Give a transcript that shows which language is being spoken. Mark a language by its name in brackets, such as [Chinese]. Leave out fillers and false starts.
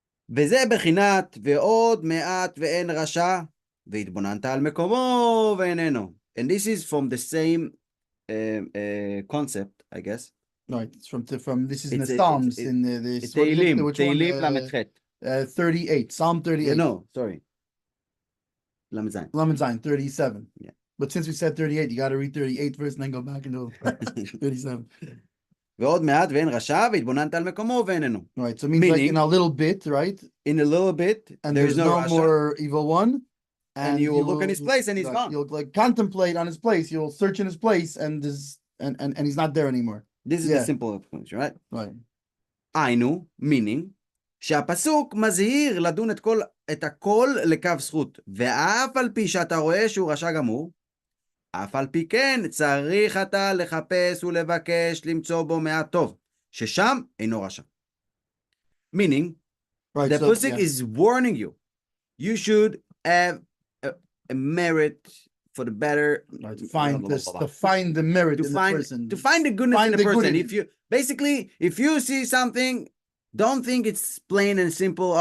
[Hebrew] וזה בחינת ועוד מעט ואין רשע והתבוננת על מקומו ואיננו. [English] And this is from the same concept, I guess. Right. It's from this is in the Psalms in the Tehillim Lamed 38. Psalm 38. No, sorry. Lamed Zayin 37. Yeah. But since we said 38, you got to read 38 first and then go back into 37. [Hebrew] ועוד מעט ואין רשע והתבוננת על מקומו ואיננו. [English] Right. So it means like in a little bit, right? In a little bit, and there's no more evil one. And you will look in his place and he's gone. You'll like contemplate on his place. You'll search in his place and he's not there anymore. This is the simple explanation, right? Right. [Hebrew] היינו, meaning, שהפסוק מזהיר לדון את הכל לקו זכות, ואף על פי שאתה רואה שהוא רשע גמור, אף על פי כן צריך אתה לחפש ולבקש למצוא בו מעט טוב, ששם אינו רשע. [English] Meaning, right, the pasuk is warning you, you should have a merit for the better, right, to find the merit in the person, to find the goodness in the person. If you see something, don't think it's plain and simple.